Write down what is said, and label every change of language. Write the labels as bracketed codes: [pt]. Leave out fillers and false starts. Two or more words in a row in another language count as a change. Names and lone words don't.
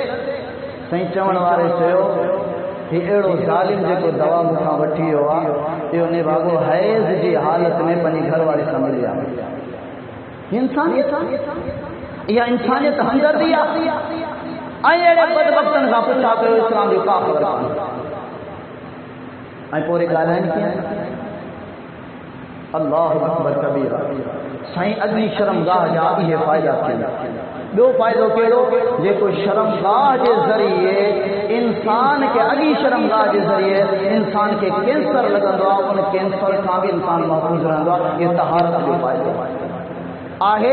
[sd] साईं चवण वारे चयो ही अहिड़ो ज़ालिम जेको दवा मूंखां वठी वियो आहे, इहो निभागो हैज़ जी हालत में पंहिंजी घरवारी सां मिली आहे। इहा इंसानियत हमदर्दी आहे। ऐं अहिड़े बदबख़्तनि खां पुछा कयो इस्लाम जो का ख़बर आहे, ऐं पोइ ॻाल्हाइनि कीअं। [ar] الله أكبر كبيرا. [sd] साईं अॻी शर्मगाह जा इहे फ़ाइदा थियनि। ॿियो फ़ाइदो कहिड़ो, जेको शर्मगाह जे ज़रिए इंसान खे अॻी शर्मगाह जे ज़रिए इंसान खे कैंसर लॻंदो आहे, उन कैंसर खां बि इंसान महफ़ूज़ रहंदो आहे। इहो तहारत जो फ़ाइदो आहे।